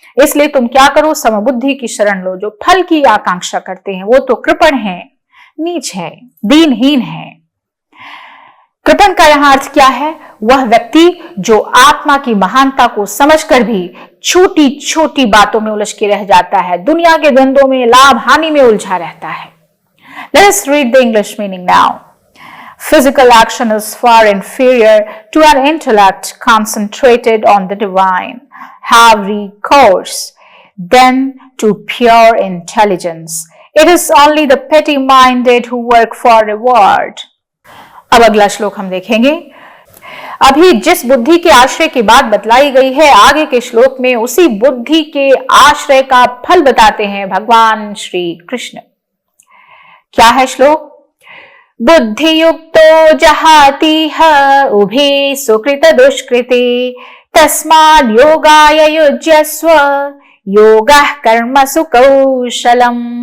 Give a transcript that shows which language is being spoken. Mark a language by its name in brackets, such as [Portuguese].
[Hindi] इसलिए तुम क्या करो, समबुद्धि की शरण लो। जो फल की आकांक्षा करते हैं वो तो कृपण है, नीच है, दीनहीन है। कृपण का यहां अर्थ क्या है, वह व्यक्ति जो आत्मा की महानता को समझकर भी छोटी छोटी बातों में उलझ के रह जाता है, दुनिया के धंधों में, लाभ हानि में उलझा रहता है। [English] Let us read the English meaning now. Physical action is far inferior to an intellect concentrated on the divine. Have recourse then to pure intelligence. It is only the petty-minded who work for reward. [Hindi] अब अगला श्लोक हम देखेंगे। अभी जिस बुद्धि के आश्रय की बात बतलाई गई है, आगे के श्लोक में उसी बुद्धि के आश्रय का फल बताते हैं भगवान श्री कृष्ण। क्या है श्लोक, [Sanskrit] बुद्धि युक्तो जहातिह उभे सुकृत दुष्कृते तस्माद् योगाय युज्यस्व योगः कर्मसु कौशलम।